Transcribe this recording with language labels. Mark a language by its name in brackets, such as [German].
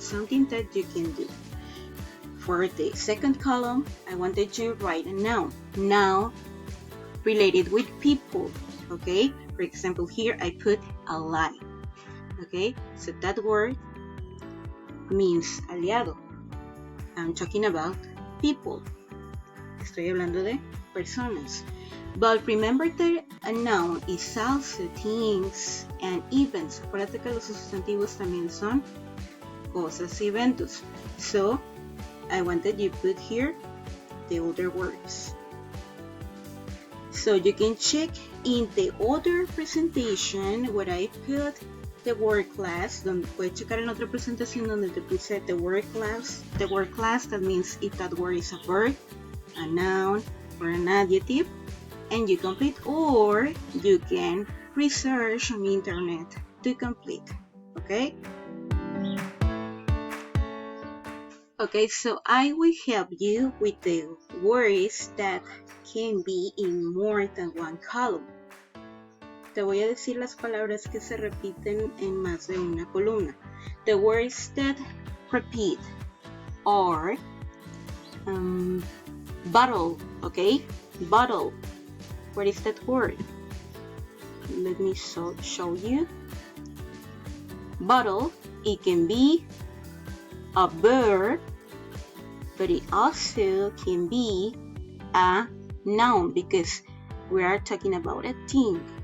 [English] Something that you can do. For the second column, I wanted to write a noun. Noun related with people. Okay, for example, here I put ally. Okay, so that word means aliado. I'm talking about people. [Spanish] Estoy hablando de personas. [English] But remember that a noun is also things and events. [Spanish] Acuérdate que los sustantivos también son cosas y eventos. [English] So, I wanted you to put here the other words. So you can check in the other presentation where I put the word class. [Spanish] Donde puedes checar en otra presentación donde te puse [English] the word class. The word class, that means if that word is a verb, a noun, or an adjective. And you complete, or you can research on the internet to complete. Okay? Okay, so I will help you with the words that can be in more than one column. Te voy a decir las palabras que se repiten en más de una columna. The words that repeat are bottle, okay? Bottle. What is that word? Let me show you. Bottle, it can be a verb, but it also can be a noun because we are talking about a thing.